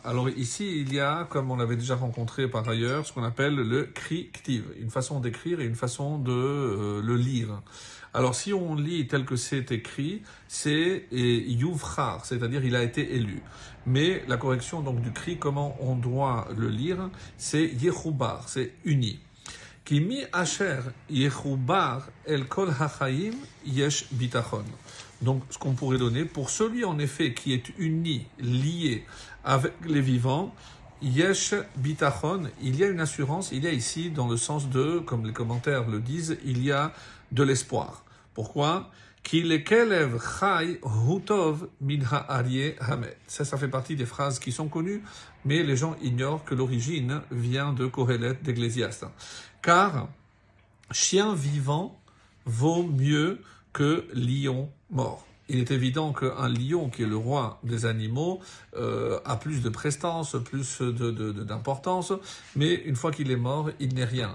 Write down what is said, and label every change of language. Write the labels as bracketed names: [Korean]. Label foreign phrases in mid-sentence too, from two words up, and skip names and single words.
[French] Alors ici, il y a, comme on l'avait déjà rencontré par ailleurs, ce qu'on appelle le [Hebrew] קרי כתיב, [French] une façon d'écrire et une façon de le lire. Alors si on lit tel que c'est écrit, c'est yuvchar, c'est-à-dire il a été élu. Mais la correction donc du kri, comment on doit le lire, c'est yehubar, c'est uni. [Hebrew] כי מי אשר יחובר אל כל החיים יש בטחון. [French] Donc, ce qu'on pourrait donner, pour celui en effet qui est uni, lié avec les vivants, [Hebrew] יש בטחון, [French] il y a une assurance, il y a ici, dans le sens de, comme les commentaires le disent, il y a de l'espoir. Pourquoi? [Hebrew] כי לכלב חי הוא טוב מן האריה המת. [French] Ça fait partie des phrases qui sont connues, mais les gens ignorent que l'origine vient de Kohelet, d'Ecclésiaste. Car chien vivant vaut mieux que lion mort. Il est évident qu'un lion, qui est le roi des animaux, a plus de prestance, plus d'importance, mais une fois qu'il est mort, il n'est rien.